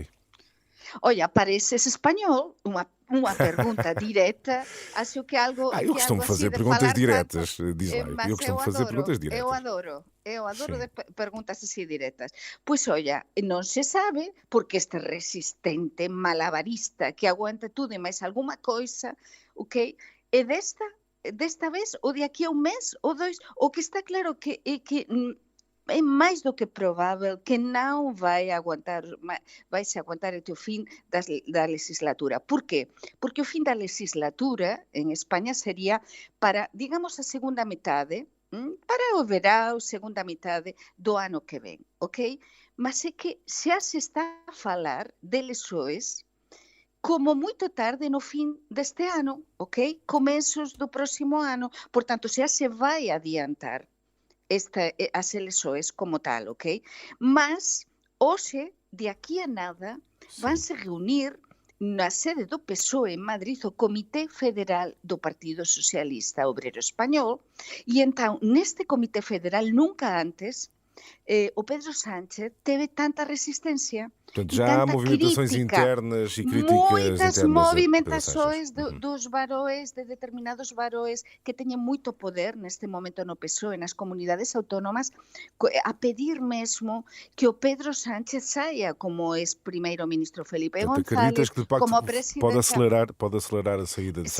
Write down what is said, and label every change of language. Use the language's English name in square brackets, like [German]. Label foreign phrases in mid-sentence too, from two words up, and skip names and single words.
[Portuguese] Olha, pareces espanhol, uma pergunta direta, acho que algo... Eu costumo fazer perguntas diretas, diz lá. Eu costumo fazer perguntas diretas. Eu adoro de perguntas assim diretas. Pois olha, [Galician] non se sabe, [Portuguese] porque este resistente malabarista que aguanta tudo e máis alguma coisa, ok? [Galician] E desta vez, ou de aquí a un mes, ou dois, o que está claro que é que é máis do que provável que non vai se aguantar até o fin da legislatura. Por qué? Porque o fin da legislatura en España sería para, digamos, a segunda metade, para o verão, segunda metade do ano que ven, ok? [Portuguese] Mas é que xa se está a falar de lesoes como muito tarde no fim deste ano, ok? Começos do próximo ano. Portanto, já se vai adiantar as eleições como tal, ok? Mas, hoje, de aqui a nada, vão se reunir na sede do PSOE em Madrid o Comitê Federal do Partido Socialista Obrero Espanhol, e então, neste Comitê Federal, nunca antes, o Pedro Sánchez teve tanta resistência. Portanto, e já há tanta movimentações crítica, internas e críticas muitas internas a Pedro movimentações Sánchez. [Galician] dos varoes, de determinados varoes que teñen moito poder neste momento no PSOE, nas comunidades autónomas, a pedir mesmo que o Pedro Sánchez saia como ex-primeiro-ministro Felipe [Portuguese] Portanto, González, acreditas que de facto como presidente. pode acelerar a saída de